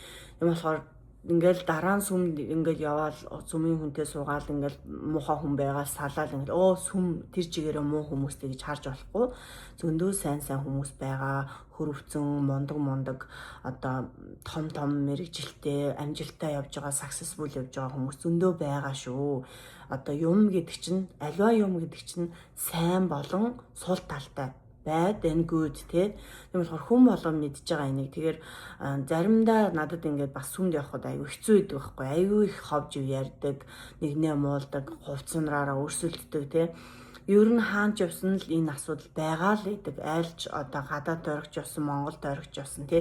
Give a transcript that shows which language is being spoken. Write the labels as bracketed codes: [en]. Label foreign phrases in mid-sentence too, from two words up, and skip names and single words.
[mn] Тийм болохоор ингээл дараа нь сүм ингээл яваал сүмийн хүнтэй суугаал ингээл муухай хүн байгаа салаал ингээл сүм тэр чигээрээ муу хүмүүстэй гэж харж болохгүй зөндөө сайн хүмүүс байгаа хөрөвцөн мундаг одоо том мэрэгжилтэй амжилттай явж байгаа successful явж байгаа хүмүүс зөндөө байгаа шүү. Одоо юм гэдэг чинь аливаа юм гэдэг чинь сайн болон сул талтай [en] bad and good [mn] тий. Тийм болохоор хүн болгон мэдж байгаа энийг. Тэгэхээр заримдаа надад ингээд бас сүмд явхад аюу хэцүү байдаг байхгүй. Аюу их ховж ярьдаг, нэгнээ муулдаг, хувцсанараа өрсөлддөг тий. Ер нь хаанч явсан л энэ асуудал байгаа л гэдэг. Айлч одоо гадаад тойрогч явсан, Монгол тойрогч явсан тий.